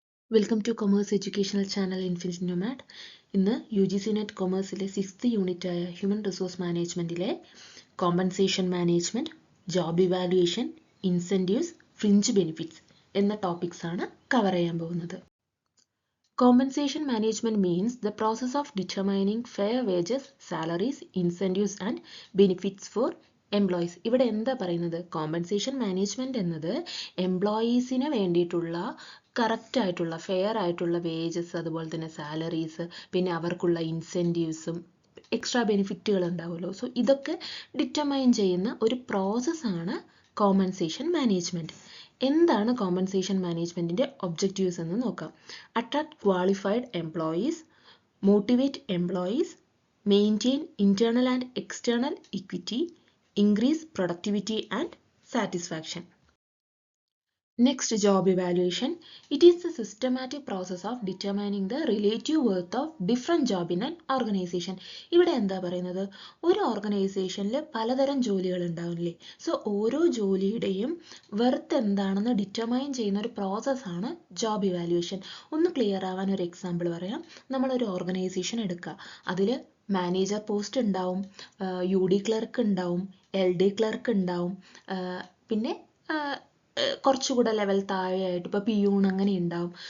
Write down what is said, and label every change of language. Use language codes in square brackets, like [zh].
[en] welcome to commerce educational channel [ml] infinity Nomad. ഇന്ന് UGC net കൊമേഴ്സിലെ 6th യൂണിറ്റായ human resource മാനേജ്മെൻറ്റിലെ compensation management, job evaluation, incentives, fringe benefits എന്ന topics ആണ് cover ചെയ്യാൻ പോകുന്നത്. [en] Compensation management means the process of determining fair wages, salaries, incentives and benefits for employees. [ml] ഇവിടെ എന്താ പറയുന്നത്? Compensation management എന്നത് എംപ്ലോയീസിന് വേണ്ടിയിട്ടുള്ള correct ആയിട്ടുള്ള ഫെയർ ആയിട്ടുള്ള വേജസ്, അതുപോലെ തന്നെ സാലറീസ്, പിന്നെ അവർക്കുള്ള ഇൻസെൻറ്റീവ്സും എക്സ്ട്രാ ബെനിഫിറ്റുകൾ ഉണ്ടാവുമല്ലോ. സോ ഇതൊക്കെ ഡിറ്റർമൈൻ ചെയ്യുന്ന ഒരു പ്രോസസ്സാണ് കോമ്പൻസേഷൻ മാനേജ്മെൻറ്റ്. എന്താണ് കോമ്പൻസേഷൻ മാനേജ്മെൻറ്റിൻ്റെ ഒബ്ജക്റ്റീവ്സ് എന്ന് നോക്കാം. [en] Attract qualified employees, motivate employees, maintain internal and external equity, increase productivity and satisfaction. Next, job evaluation. It is the systematic process of determining the relative worth of different job in an organization. [ml] ഇവിടെ എന്താ പറയുന്നത്? ഒരു ഓർഗനൈസേഷനിൽ പലതരം ജോലികൾ ഉണ്ടാവില്ലേ. So ഓരോ ജോലിയുടെയും Worth എന്താണെന്ന് ഡിറ്റർമൈൻ ചെയ്യുന്ന ഒരു പ്രോസസ്സാണ് ജോബ് ഇവാലുവേഷൻ. ഒന്ന് ക്ലിയർ ആവാൻ ഒരു എക്സാമ്പിൾ പറയാം. നമ്മളൊരു ഓർഗനൈസേഷൻ എടുക്കുക. അതിൽ മാനേജർ പോസ്റ്റ് ഉണ്ടാവും, UD ക്ലർക്ക് ഉണ്ടാവും, LD ക്ലർക്ക് ഉണ്ടാവും, പിന്നെ കുറച്ചുകൂടെ ലെവൽ താഴെയായിട്ട് ഇപ്പോൾ പിയൂൺ അങ്ങനെ ഉണ്ടാവും.